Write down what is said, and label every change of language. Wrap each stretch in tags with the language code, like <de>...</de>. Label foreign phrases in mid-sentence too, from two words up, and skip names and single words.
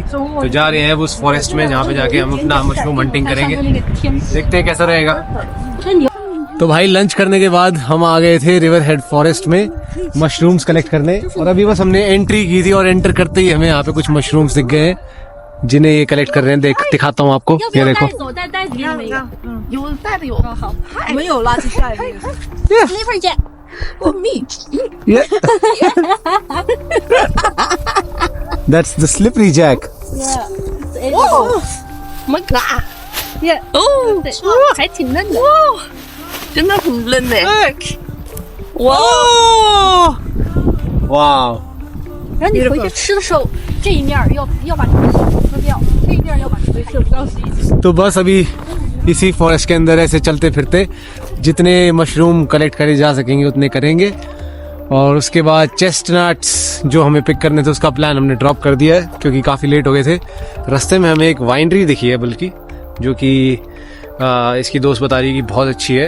<hi>तो जा रहे हैं उस फॉरेस्ट में जहाँ पे जाके हम अपना</hi> <en>mushroom hunting</en> <hi>करेंगे। देखते हैं कैसा रहेगा। तो भाई लंच करने के बाद हम आ गए थे रिवर हेड फॉरेस्ट में</hi> <en>mushrooms collect</en> <hi>करने, और अभी बस हमने एंट्री की थी, और एंटर करते ही हमें यहाँ पे कुछ मशरूम्स दिख गए हैं जिन्हें ये कलेक्ट कर रहे हैं। दिखाता हूँ आपको, ये देखो।</hi> <zh>没有垃圾袋。</zh> <en>Liver jack. Oh, me. Yeah. That's the slippery jack. Oh my god. Yeah.</en> <zh>哦，还挺嫩的。真的很嫩呢。哇！</zh> <en>Wow.</en> <zh>然后你回去吃的时候，这一面要把这个壳撕掉，这一面要把这个壳到是一起。</zh> <hi>तो बस अभी इसी फॉरेस्ट के अंदर ऐसे चलते फिरते जितने</hi> <en>mushroom collect</en> <hi>करे जा सकेंगे उतने करेंगे, और उसके बाद चेस्टनट्स जो हमें पिक करने थे उसका प्लान हमने ड्रॉप कर दिया है क्योंकि काफ़ी लेट हो गए थे। रास्ते में हमें एक वाइनरी दिखी है बल्कि, जो कि इसकी दोस्त बता रही है कि बहुत अच्छी है।</hi>